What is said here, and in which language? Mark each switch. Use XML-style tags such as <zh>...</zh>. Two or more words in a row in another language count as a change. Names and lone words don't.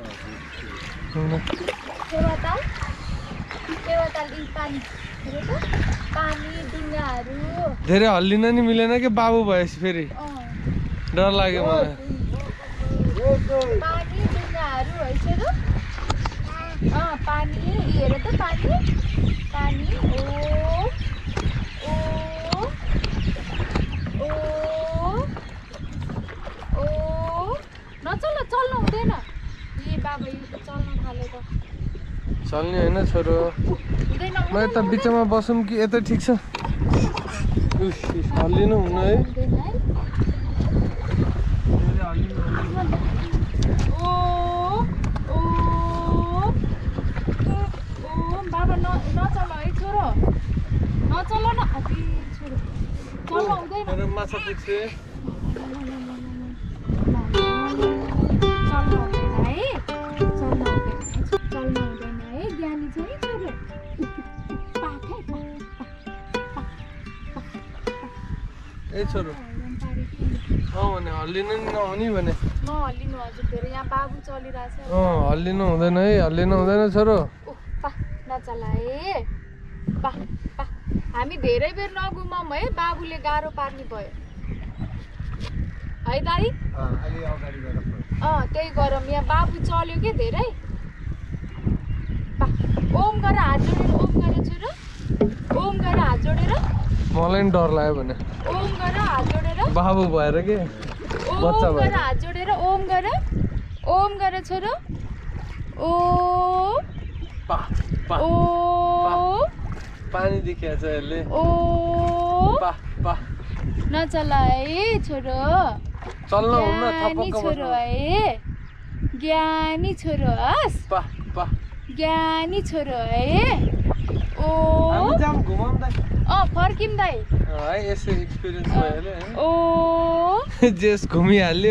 <ne>फेवाताल फेवाताल यी पानी हेर त पानी डुङ्गाहरू धेरै हल्लिन नि मिलेन कि बाबु भएपछि फेरि डर लाग्यो मलाई पानी डुङ्गाहरू है छोरो पानी हेर त पानी पानी ओ ओ ओ नचल चल्नु हुँदैन ए बाबा यो त चल्न थाल्यो त चल्ने होइन छोरो हुँदैन म यता बिचमा बसौँ कि यता ठिक छ हल्लिनु हुन्न है हुँदैन है ओ ओ ओ बाबा नचल है छोरो नचल न अति छोरो चल्न हुँदैन मेरो माछा देख्छु चल्न हुँदैन है चल्न हुँदैन है ज्ञानी छ नि छोरो पाखै ए छोरो भने हल्लिनु नि नहुने भने नहल्लिनु हजुर फेरि यहाँ बाबु चलिरहेछ हल्लिनु हुँदैन है हल्लिनु हुँदैन छोरो पा नचला है पा पा हामी धेरै बेर नघुमाउँ है बाबुले गाह्रो पार्ने भयो है दाइ त्यही गरौँ यहाँ बाबु चल्यो के धेरै ओम गरेर हात जोडेर ओम गरेर छोरो ओम गरेर हात जोडेर मलाई नि डर लाग्यो भने ओम गरेर हात जोडेर बाबु भएर के बच्चा ओम भयो गरेर हात जोडेर ओम गरेर छोरो ओम ओम पानी देखिया छ यसले ओम पा पा नचला है छोरो चल्न हुन्न ज्ञानी थपक्क छोरो बस्नु है ज्ञानी छोरो हस् पा पा ज्ञानी छोरो है ओ हामी जाम घुमाउँ दाइ फर्किम दाइ है यसो एक्सपिरियन्स भयो ओ जेस घुमिहाल्यो</ne>